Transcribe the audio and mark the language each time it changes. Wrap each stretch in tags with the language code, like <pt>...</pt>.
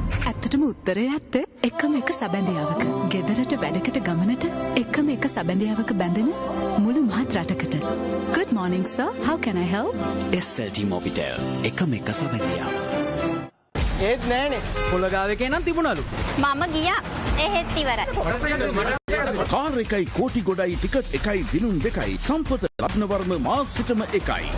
<si>ඇත්තටම උත්තරේ ඇත්ත එකම එක සැබැඳියාවක ගෙදරට වැඩකට ගමනට එකම එක සැබැඳියාවක බැඳෙන මුළු මහත් රටකට.</si> <en>Good morning sir, how can I help?</en> <si>SLT Mobitel එකම එක සැබැඳියාව. ඒත් නෑනේ පොළගාවේ නම් තිබුණලු. මම ගියා එහෙත් ඉවරයි. කාර් එකයි කෝටි ගොඩයි ටිකට් එකයි දිනුම් දෙකයි සම්පත රත්නවර්ම මාසිකම එකයි.</si>